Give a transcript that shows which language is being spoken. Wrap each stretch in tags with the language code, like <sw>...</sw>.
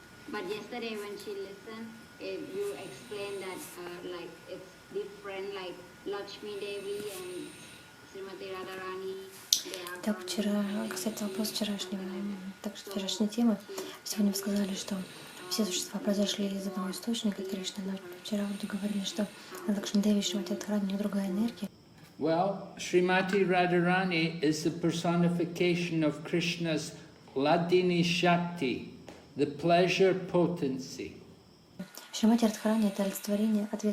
<en>But yesterday when she listened, you explained that like it's different, like Lakshmi Devi and Srimati Radharani.</en> <ru>Так, кстати, вопрос вчерашней темы. Сегодня вы сказали, что все существа произошли из одного источника, Кришны, но вчера вы говорили, что Лакшми Деви и Шримати Радхарани, у нее другая энергия.</ru> <en>Well, Srimati Radharani is the personification of Krishna's Ladini Shakti, the pleasure potency.</en> <ru>Шримати Радхарани — это олицетворение</ru>